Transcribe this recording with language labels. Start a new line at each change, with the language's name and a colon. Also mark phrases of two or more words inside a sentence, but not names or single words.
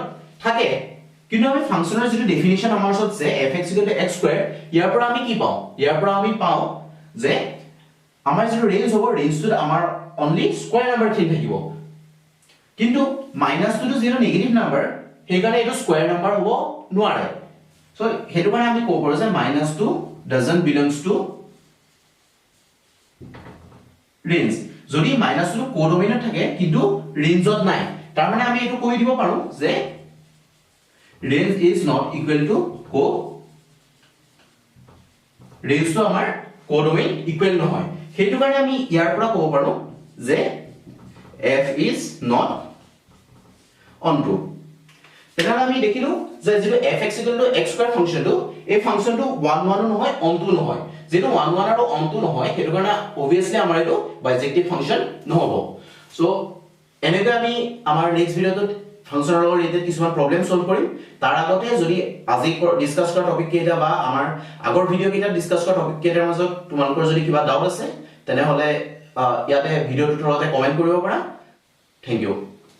Assamese: থাকে কিন্তু আমি ফাংশনৰ যেটো ডেফিনিশন আমাৰ ওচৰত আছে fx = x স্কয়াৰ ইয়াৰ পৰা আমি কি পাও ইয়াৰ পৰা আমি পাও যে আমাৰ যেটো ৰেঞ্জ হ'ব ৰেঞ্জটো আমাৰ
English: only square number
Assamese: থিন থাকিব কিন্তু -2 টো যেটো
English: negative number
Assamese: সেই কাৰণে এটো
English: square number
Assamese: হ'ব নোৱাৰে সো হেতু কাৰণে আমি ক'ব পাৰো যে -2
English: doesn't belongs to
Assamese: ৰেঞ্জ যদি -2 টো কোডোমেইনত থাকে কিন্তু ৰেঞ্জত নাই তাৰ মানে আমি এটো কৈ দিব পাৰো যে
English: range is not equal to co range to
Assamese: আমাৰ
English: codomain equal
Assamese: নহয় হেতু কাৰণে আমি ইয়াৰ পৰা ক'ব পাৰো যে
English: f is not onto
Assamese: তেতিয়াহ'লে আমি দেখিলো যে যেটো fx = x স্কয়াৰ ফাংশনটো এই ফাংশনটো 1 1 নহয় onto নহয় যেটো 1 1 আৰু onto নহয় হেতু কাৰণে obviously আমাৰ এটো
English: bijective function
Assamese: নহব সো এনেকৈ আমি আমাৰ নেক্সট ভিডিওত ফাংচনৰ লগত ৰিলেটেড কিছুমান
English: problem solve
Assamese: কৰিম তাৰ আগতে যদি আজি ডিসকাস কৰা টপিক কেইটা বা আমাৰ আগৰ ভিডিও কেইটা ডিসকাস কৰা টপিক কেইটাৰ মাজত তোমালোকৰ যদি কিবা ডাউট আছে তেনেহলে ইয়াতে ভিডিওটোৰ তলতে কমেন্ট কৰিব পাৰা
English: thank you